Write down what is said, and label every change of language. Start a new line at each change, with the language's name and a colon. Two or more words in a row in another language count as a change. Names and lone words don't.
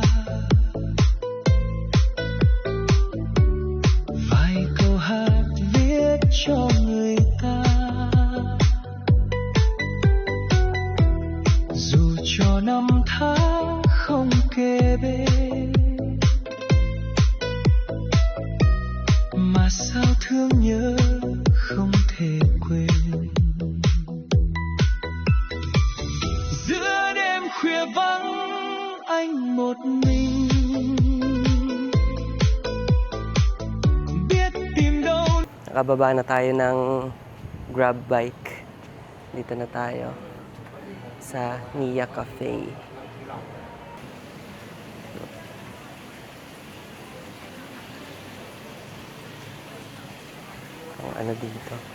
Vietnamese: vài câu hát viết cho người ta, dù cho năm tháng không kề bên, mà sao thương nhớ không thể quên. Giữa đêm khuya vắng anh một mình, biết tìm đâu.
Filipino: Nakababa na tayo ng grab bike. Dito na tayo sa Nia Cafe. Ang ano dito?